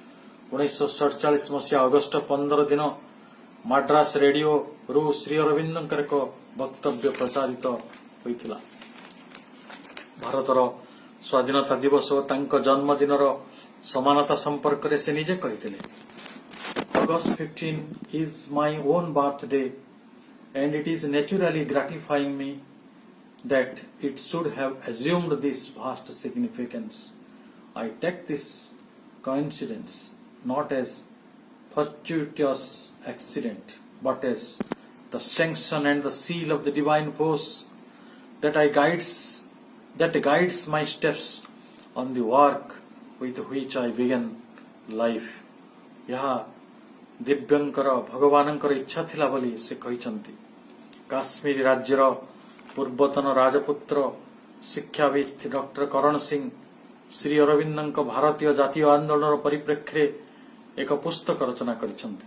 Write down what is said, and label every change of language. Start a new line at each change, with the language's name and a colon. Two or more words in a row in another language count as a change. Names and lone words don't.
Odia: 1947 ମସିହା ଅଗଷ୍ଟ 15 ଦିନ ମାଡ୍ରାସ ରେଡିଓରୁ ଶ୍ରୀ ଅରବିନ୍ଦଙ୍କର ଏକ ବକ୍ତବ୍ୟ ପ୍ରଚାରିତ ହୋଇଥିଲା। ଭାରତର ସ୍ୱାଧୀନତା ଦିବସ ଓ ତାଙ୍କ ଜନ୍ମଦିନର ସମାନତା ସମ୍ପର୍କରେ ସେ ନିଜେ କହିଥିଲେ,
English: August 15 is my own birthday, and it is naturally gratifying me that it should have assumed this vast significance. I take this coincidence not as fortuitous accident, but as the sanction and the seal of the divine force that guides my steps on the work with which I began life.
Odia: ଏହା ଦିବ୍ୟଙ୍କର ଭଗବାନଙ୍କର ଇଚ୍ଛା ଥିଲା ବୋଲି ସେ କହିଛନ୍ତି। କାଶ୍ମୀର ରାଜ୍ୟର ପୂର୍ବତନ ରାଜପୁତ୍ର ଶିକ୍ଷାବିତ୍ ଡକ୍ଟର କରଣ ସିଂ ଶ୍ରୀ ଅରବିନ୍ଦଙ୍କ ଭାରତୀୟ ଜାତୀୟ ଆନ୍ଦୋଳନର ପରିପ୍ରେକ୍ଷୀରେ ଏକ ପୁସ୍ତକ ରଚନା କରିଛନ୍ତି।